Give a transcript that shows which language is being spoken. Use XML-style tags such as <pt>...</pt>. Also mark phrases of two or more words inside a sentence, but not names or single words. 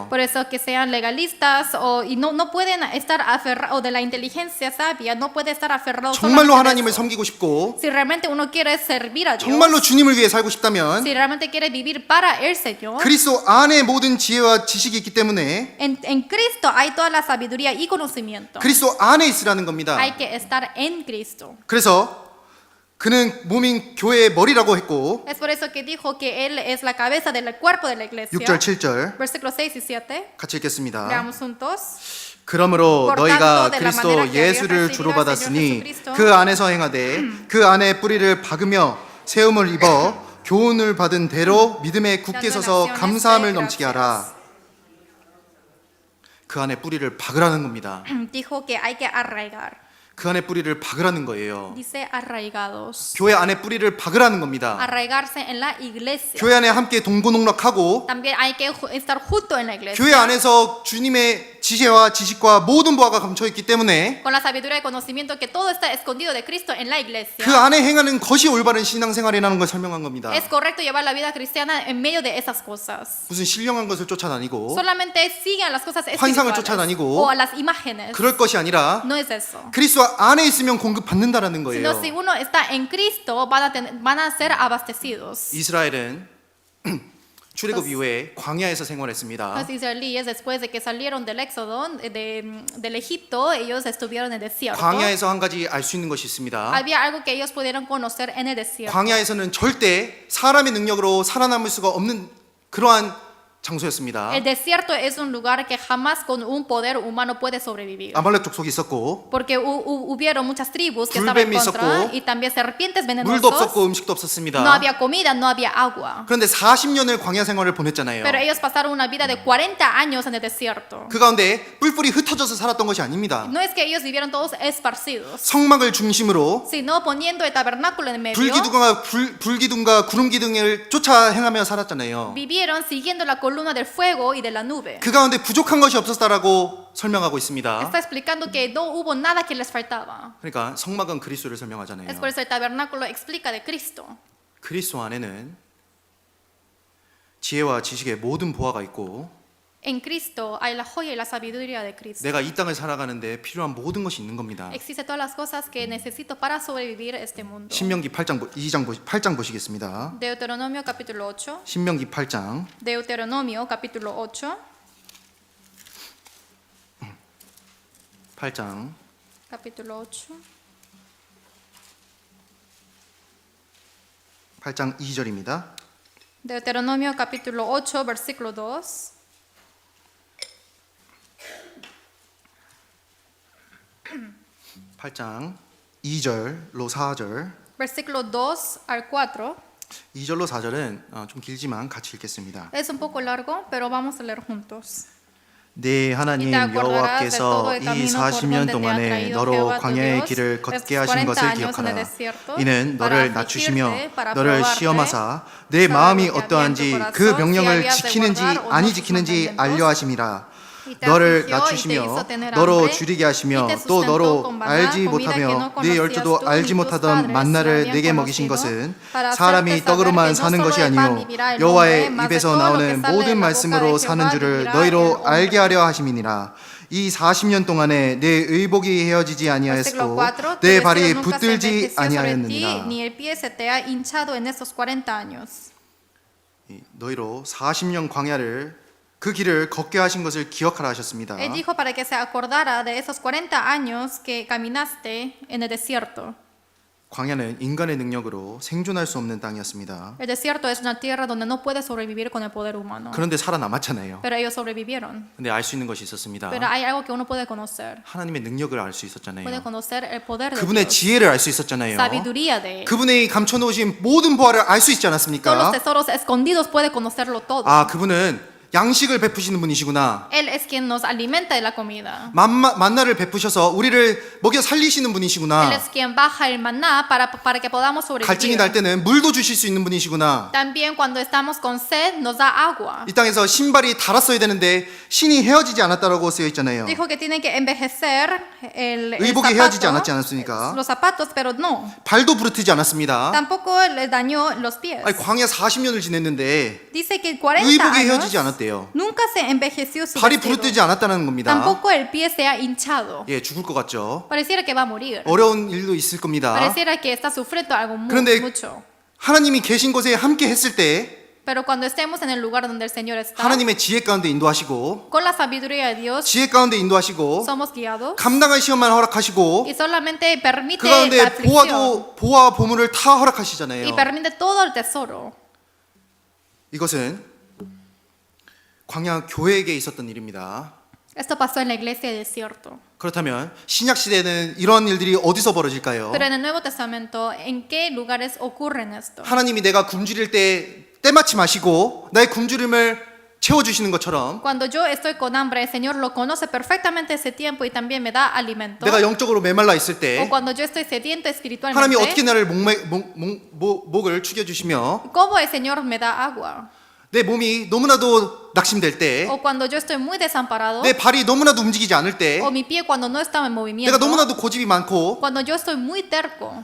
<es>Por eso que sean legalistas y no pueden estar aferrados, o de la inteligencia sabia, no puede estar aferrados</es> <ko>정말로</ko> <es>solamente</es> <ko>하나님을</ko> <es>de eso.</es> <ko>섬기고 싶고</ko> <es>Si realmente uno quiere servir a Dios,</es> <ko>정말로 주님을 위해 살고 싶다면</ko> <es>si realmente quiere vivir para el Señor,</es> <ko>그리스도 안에 모든 지혜와 지식이 있기 때문에</ko> <es>en Cristo hay toda la sabiduría y conocimiento.</es> <ko>그리스도 안에 있으라는 겁니다.</ko> <es>Hay que estar en Cristo.</es> <ko>그래서 그는 몸인 교회의 머리라고 했고</ko> <es>Es por eso que dijo que Él es la cabeza del cuerpo de la iglesia.</es> <ko>6절 7절</ko> <es>Versículos 6 y 7.</es> <ko>같이 읽겠습니다.</ko> <es>Leamos juntos.</es> <ko>그러므로</ko> <es>Por</es> <ko>너희가</ko> <es>tanto, de la</es> <ko>그리스도</ko> <es>manera que</es> <ko>예수를</ko> <es>habéis</es> <ko>주로</ko> <es>recibido al</es> <ko>받았으니</ko> <es>Señor Jesucristo,</es> <ko>그 안에서 행하되 그 안에 뿌리를 박으며 세움을 입어 교훈을 받은 대로 믿음에 굳게 서서 감사함을 넘치게 하라. 그 안에 뿌리를 박으라는 겁니다.</ko> <es>Dijo que hay que arraigar.</es> <ko>그 안에 뿌리를 박으라는 거예요.</ko> <es>Dice arraigados.</es> <ko>교회 안에 뿌리를 박으라는 겁니다.</ko> <es>Arraigarse en la iglesia.</es> <ko>교회 안에 함께 동고농락하고</ko> <es>También hay que estar junto en la iglesia.</es> <ko>교회 안에서 주님의 지혜와 지식과 모든 보화가 감춰 있기 때문에</ko> <es>Con la sabiduría y conocimiento que todo está escondido de Cristo en la iglesia.</es> <ko>그 안에 행하는 것이 올바른 신앙생활이라는 걸 설명한 겁니다.</ko> <es>Es correcto llevar la vida cristiana en medio de esas cosas.</es> <ko>무슨 신령한 것을 쫓아다니고</ko> <es>Solamente sigan las cosas</es> <ko>환상을</ko> <es>espirituales</es> <ko>쫓아다니고</ko> <es>o a las imágenes.</es> <ko>그럴 것이 아니라</ko> <es>No es eso.</es> <ko>그리스도 안에 있으면 공급받는다라는 거예요.</ko> <es>Sino si uno está en Cristo van a ser abastecidos.</es> <ko>이스라엘은 출애굽 이후에 광야에서 생활했습니다.</ko> <es>Los israelíes después de que salieron del éxodo del Egipto, ellos estuvieron en el desierto.</es> <ko>광야에서 한 가지 알 수 있는 것이 있습니다.</ko> <es>Había algo que ellos pudieron conocer en el desierto.</es> <ko>광야에서는 절대 사람의 능력으로 살아남을 수가 없는 그러한 장소였습니다.</ko> <es>El desierto es un lugar que jamás con un poder humano puede sobrevivir.</es> <ko>아말렉 족속이 있었고</ko> <es>Porque hubieron muchas tribus que estaban en</es> <ko>불뱀이</ko> <es>contra</es> <ko>있었고,</ko> <es>y también serpientes</es> <ko>물도</ko> <es>venenosas.</es> <ko>없었고 음식도 없었습니다.</ko> <es>No había comida, no había agua.</es> <ko>그런데 40년을 광야 생활을 보냈잖아요.</ko> <es>Pero ellos pasaron una vida de 40 años en el desierto.</es> <ko>그 가운데 뿔뿔이 흩어져서 살았던 것이 아닙니다.</ko> <es>No es que ellos vivieron todos esparcidos,</es> <ko>성막을 중심으로</ko> <es>sino poniendo el tabernáculo en medio.</es> <ko>불기둥과 구름기둥을 쫓아 행하며 살았잖아요.</ko> <es>Vivieron siguiendo la columna del fuego y de la nube.</es> <ko>그 가운데 부족한 것이 없었다라고 설명하고 있습니다.</ko> <es>Está explicando que no hubo nada que les faltaba.</es> <ko>그러니까 성막은 그리스도를 설명하잖아요.</ko> <es>Es por eso el tabernáculo explica de Cristo.</es> <ko>그리스도 안에는 지혜와 지식의 모든 보화가 있고</ko> <es>En Cristo hay la joya y la sabiduría de Cristo.</es> <ko>내가 이 땅을 살아가는데 필요한 모든 것이 있는 겁니다.</ko> <es>Existe todas las cosas que necesito para sobrevivir este mundo.</es> <ko>신명기 8장 보시겠습니다.</ko> <es>Deuteronomio capítulo 8.</es> <ko>신명기 8장</ko> <es>Deuteronomio capítulo 8.</es> <ko>8장</ko> <es>Capítulo 8.</es> <ko>8장 2절입니다.</ko> <es>Deuteronomio capítulo 8, versículo 2.</es> <ko>팔장 2절로 4절.</ko> <es>Versículo 2 al 4.</es> <ko>2절로 4절은 좀 길지만 같이 읽겠습니다.</ko> <es>Es un poco largo, pero vamos a leer juntos.</es> <ko>네 하나님 여호와께서 이 40년 동안에 너로 광야의 길을 걷게 하신 것을 기억하라. 이는 너를 낮추시며 너를 시험하사 내 마음이 어떠한지 그 명령을 지키는지 아니 지키는지 알려 하심이라. 너를 낮추시며 너로 줄이게 하시며 또 너로 알지 못하며 네 열조도 알지 못하던 만나를 내게 먹이신 것은 사람이 떡으로만 사는 것이 아니요 여호와의 입에서 나오는 모든 말씀으로 사는 줄을 너희로 알게 하려 하심이니라. 이 40년 동안에 내 의복이 헤어지지 아니하였고 내 발이 붙들지 아니하였느니라.</ko> <es>Ni el pie se te ha hinchado en estos 40 años.</es> <ko>너희로 40년 광야를 그 길을 걷게 하신 것을 기억하라 하셨습니다.</ko> <es>Él dijo para que se acordara de esos 40 años que caminaste en el desierto.</es> <ko>광야는 인간의 능력으로 생존할 수 없는 땅이었습니다.</ko> <es>El desierto es una tierra donde no puedes sobrevivir con el poder humano.</es> <ko>그런데 살아남았잖아요.</ko> <es>Pero ellos sobrevivieron.</es> <ko>근데 알 수 있는 것이 있었습니다.</ko> <es>Pero hay algo que uno puede conocer.</es> <ko>하나님의 능력을 알 수</ko> <es>Puede</es> <ko>있었잖아요.</ko> <es>conocer el poder de</es> <ko>그분의</ko> <es>Dios.</es> <ko>지혜를 알 수 있었잖아요.</ko> <es>Sabiduría de Él.</es> <ko>그분의 감춰놓으신 모든 보화를 알 수 있지</ko> <es>Todos los</es> <ko>않았습니까?</ko> <es>tesoros escondidos puede conocerlo todo.</es> <ko>아, 그분은 양식을 베푸시는 분이시구나.</ko> <es>Él es quien nos alimenta de la comida.</es> <ko>만나를 베푸셔서 우리를 먹여 살리시는</ko> <es>Él</es> <ko>분이시구나.</ko> <es>es quien baja el maná para que podamos</es> <ko>갈증이 날</ko> <es>sobrevivir.</es> <ko>때는 물도 주실 수 있는 분이시구나.</ko> <es>También cuando estamos con sed nos da agua.</es> <ko>이 땅에서 신발이 닳았어야 되는데 신이 헤어지지 않았다라고 쓰여 있잖아요.</ko> <es>Dijo que tienen que envejecer el</es> <ko>의복이 헤어지지</ko> <es>zapato,</es> <ko>않았지 않았습니까?</ko> <es>los zapatos, pero no.</es> <ko>발도 부르트지 않았습니다.</ko> <es>Tampoco le dañó los pies.</es> <ko>아니, 광야 40년을 지냈는데</ko> <es>Dice que 40</es> <ko>의복이</ko> <es>años</es> <ko>헤어지지 않았대요.</ko> <es>nunca se envejeció su</es> <ko>발이</ko> <es>vestido.</es> <ko>부르뜨지 않았다는 겁니다.</ko> <es>Tampoco el pie se ha hinchado.</es> <ko>예, 죽을 것 같죠.</ko> <es>Pareciera que va a morir.</es> <ko>어려운 일도 있을 겁니다.</ko> <es>Pareciera que está sufriendo algo</es> <ko>그런데</ko> <es>mucho.</es> <ko>하나님이 계신 곳에 함께 했을 때</ko> <es>Pero cuando estemos en el lugar donde el Señor está,</es> <ko>하나님의 지혜 가운데 인도하시고</ko> <es>con la sabiduría de Dios,</es> <ko>지혜 가운데 인도하시고</ko> <es>somos guiados</es> <ko>감당할 시험만 허락하시고</ko> <es>y solamente permite</es> <ko>그</ko> <es>la</es> <ko>가운데</ko> <es>aflicción</es> <ko>보화 보물을 다</ko> <es>y</es> <ko>허락하시잖아요.</ko> <es>permite todo el tesoro.</es> <ko>이것은 광야 교회에게 있었던 일입니다.</ko> <es>Esto pasó en la iglesia del desierto.</es> <ko>그렇다면 신약 시대에는 이런 일들이 어디서 벌어질까요?</ko> <es>Pero en el Nuevo Testamento, ¿en qué lugares ocurren esto?</es> <ko>하나님이 내가 굶주릴 때 때마침 하시고 나의 굶주림을 채워주시는 것처럼</ko> <es>Cuando yo estoy con hambre, el Señor lo conoce perfectamente ese tiempo y también me da alimento.</es> <ko>내가 영적으로 메말라 있을</ko> <es>O</es> <ko>때</ko> <es>cuando yo estoy sediento</es> <ko>하나님이 어떻게</ko> <es>espiritualmente,</es> <ko>나를 목을 축여주시며</ko> <es>¿cómo el Señor me da agua?</es> <ko>내 몸이 너무나도 낙심될 때</ko> <es>O cuando yo estoy muy desamparado,</es> <ko>내 발이 너무나도 움직이지 않을 때</ko> <es>o mi pie cuando no estaba en</es> <ko>내가</ko> <es>movimiento,</es> <ko>너무나도 고집이 많고</ko> <es>cuando yo estoy muy terco</es>